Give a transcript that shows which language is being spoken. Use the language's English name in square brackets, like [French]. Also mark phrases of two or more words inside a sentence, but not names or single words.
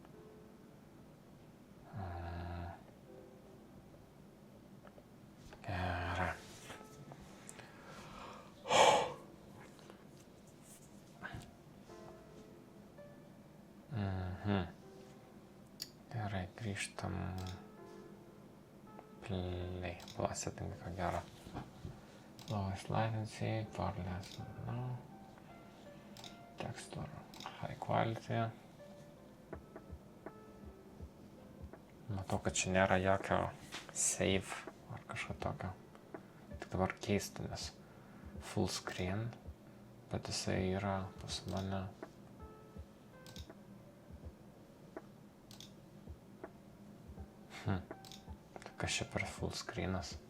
[Lithuanian] Gerai. Gerai, grįžtam. [English] Play. Setting, [Lithuanian] ką gero. [English] Lowest latency, far less, no. Texture, high quality. [Lithuanian] Matau, kad čia nėra jokio save ar kažko tokio. Tik dabar keista, nes [English] full screen, [Lithuanian] bet jisai yra pas mane. Kas čia per [English] full screenas?